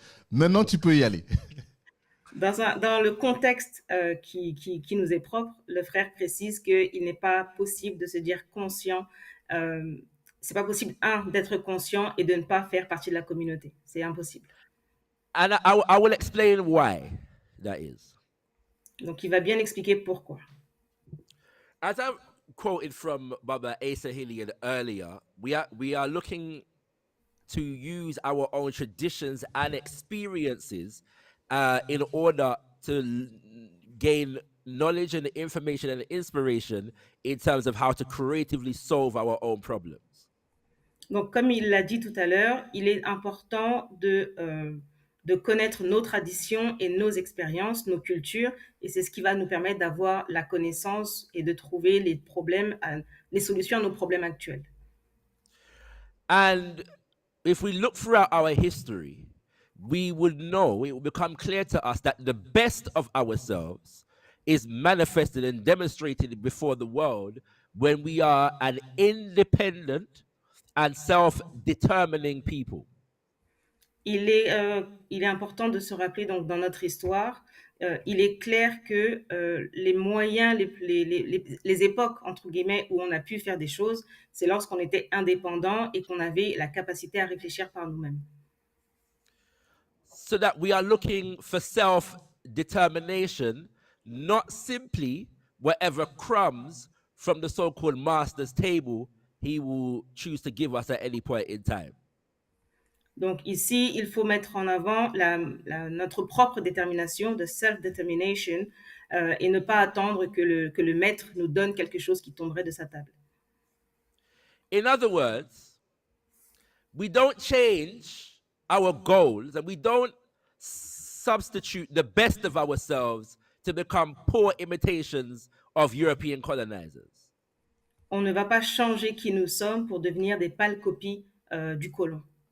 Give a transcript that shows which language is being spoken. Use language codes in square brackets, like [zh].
[fr] Maintenant, tu peux y aller. Dans le contexte qui nous est propre, le frère précise qu'il n'est pas possible de se dire conscient. C'est pas possible, d'être conscient et de ne pas faire partie de la communauté. C'est impossible. [en] And I will explain why that is. [fr] Donc, il va bien expliquer pourquoi. [en] As I quoted from Baba Asa Hilliard earlier, we are looking to use our own traditions and experiences in order to gain knowledge and the information and the inspiration in terms of how to creatively solve our own problems. [fr] Donc, comme il l'a dit tout à l'heure, il est important de connaître nos traditions et nos expériences, nos cultures, et c'est ce qui va nous permettre d'avoir la connaissance et de trouver les solutions à nos problèmes actuels. [en] And if we look throughout our history, we would know, it will become clear to us that the best of ourselves is manifested and demonstrated before the world when we are an independent and self-determining people. [fr] Il est important de se rappeler donc dans notre histoire, il est clair que les moyens, les époques entre guillemets où on a pu faire des choses, c'est lorsqu'on était indépendant et qu'on avait la capacité à réfléchir par nous-mêmes. [en] So that we are looking for self-determination, not simply whatever crumbs from the so-called master's table he will choose to give us at any point in time. [fr] Donc ici, il faut mettre en avant notre propre détermination, de self-determination, et ne pas attendre que le maître nous donne quelque chose qui tomberait de sa table. [en] In other words, we don't change our goals and we don't substitute the best of ourselves to become poor imitations of European colonizers. [fr] On ne va pas changer qui nous sommes pour devenir des pâles copies du colon.